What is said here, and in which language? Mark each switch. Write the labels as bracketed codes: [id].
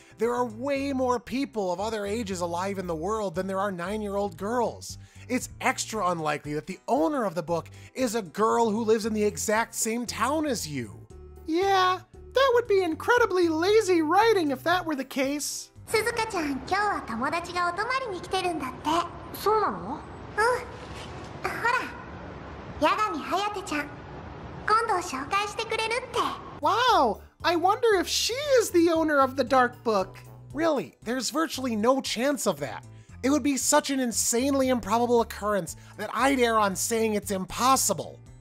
[en] There are way more people of other ages alive in the world than there are 9-year-old girls. It's extra unlikely that the owner of the book is a girl who lives in the exact same town as you. Yeah, that would be incredibly lazy writing if that were the case. [ja] 鈴香ちゃん、今日は友達がお泊まりに来てるんだって。そうなの？うん。ほら、Yagami Hayateちゃん。今度紹介してくれるって。 [en] Wow, I wonder if she is the owner of the Dark Book. Really, there's virtually no chance of that. It would be such an insanely improbable occurrence that I'd err on saying it's impossible.